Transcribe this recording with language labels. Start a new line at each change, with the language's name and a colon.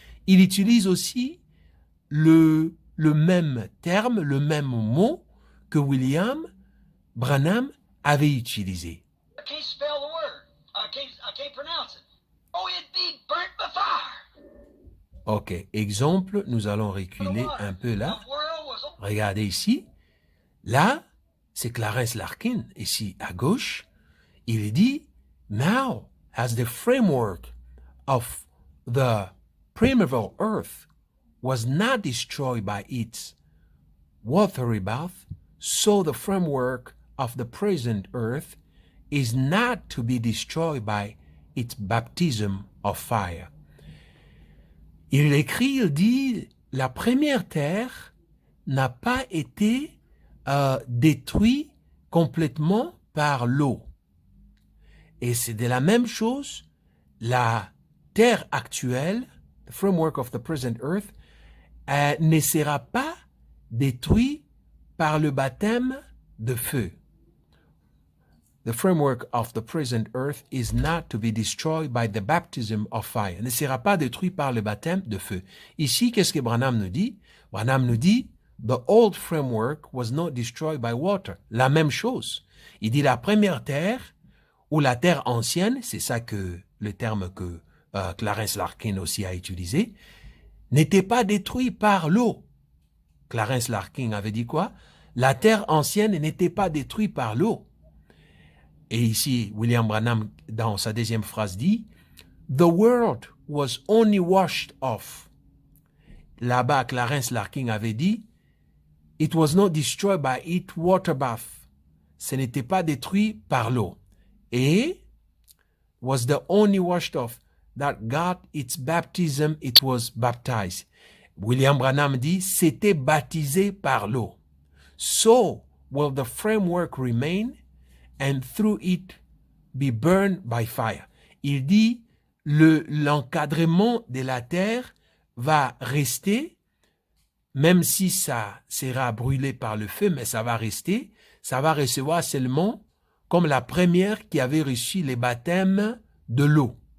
French: Il utilise aussi le même terme, le même mot que William Branham avait utilisé.
English: I can't spell the word. I can't pronounce it. Oh, it'd be burnt by fire.
French: Ok, exemple, nous allons reculer un peu là. Regardez ici. Là, c'est Clarence Larkin, ici à gauche. Il dit,
English: now, as the framework of the primeval earth was not destroyed by its watery bath, so the framework of the present earth is not to be destroyed by its baptism of fire.
French: Il écrit, il dit, la première terre n'a pas été détruite complètement par l'eau. Et c'est de la même chose, la terre actuelle,
English: the framework of the present earth,
French: ne sera pas détruite par le baptême de feu.
English: The framework of the present earth is not to be destroyed by the baptism of fire.
French: Ne sera pas détruit par le baptême de feu. Ici, qu'est-ce que Branham nous dit? Branham nous dit,
English: the old framework was not destroyed by water.
French: La même chose. Il dit la première terre, ou la terre ancienne, c'est ça que le terme que Clarence Larkin aussi a utilisé, n'était pas détruite par l'eau. Clarence Larkin avait dit quoi? La terre ancienne n'était pas détruite par l'eau. Et ici, William Branham, dans sa deuxième phrase, dit «
English: The world was only washed off ».
French: Là-bas, Clarence Larkin avait dit
English: « It was not destroyed by its water bath ».
French: Ce n'était pas détruit par l'eau.
English: Et « was the only washed off that got its baptism, it was baptized ».
French: William Branham dit « C'était baptisé par l'eau ».
English: So will the framework remain and through it be burned by fire.
French: Il dit, l'encadrement de la terre va rester, même si ça sera brûlé par le feu, mais ça va rester, ça va recevoir seulement comme la première qui avait reçu les baptêmes de l'eau.